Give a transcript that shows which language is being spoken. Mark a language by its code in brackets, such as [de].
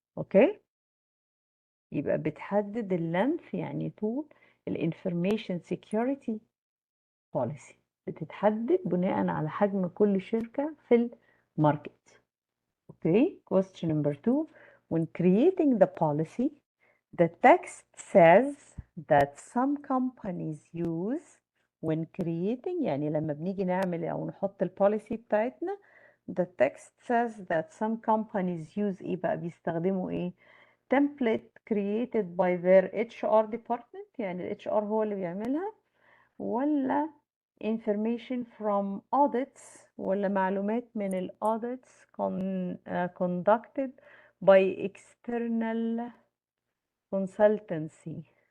[ar] اوكي، يبقى بتحدد اللينث يعني طول الانفورميشن سيكيورتي بوليسي، بتتحدد بناء على حجم كل شركة في الماركت. [en] Okay. question number 2. when creating the policy, the text says that some companies use. when creating [ar] يعني لما بنيجي نعمل او نحط البوليسي بتاعتنا، [en] the text says that some companies use [ar] ايه بقى؟ بيستخدموا ايه؟ [en] template created by their HR department، [ar] يعني ال HR هو اللي بيعملها، ولا [en] information from audits، [ar] ولا معلومات من ال [en] audits conducted by external consultancy،